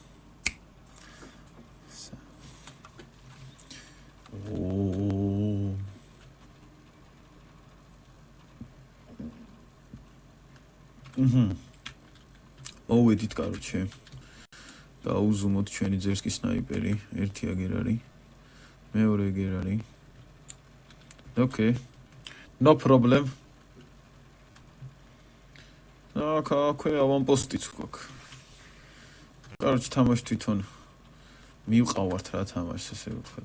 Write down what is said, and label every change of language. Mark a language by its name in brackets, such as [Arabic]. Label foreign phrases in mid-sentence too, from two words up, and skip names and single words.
[Georgian] მოვედით კაროჩე. დაუზუმოთ ჩვენი [Russian] дерзкий снайпер, [Georgian] ერთი აგერ არის. მეორე აგერ არის. [English] Okay. No problem. [Georgian] აქვე ავანპოსტიც გვაქვს. კაროჩე თამაში თვითონ მივყავართ რა თამაშს ესე ვთქვათ.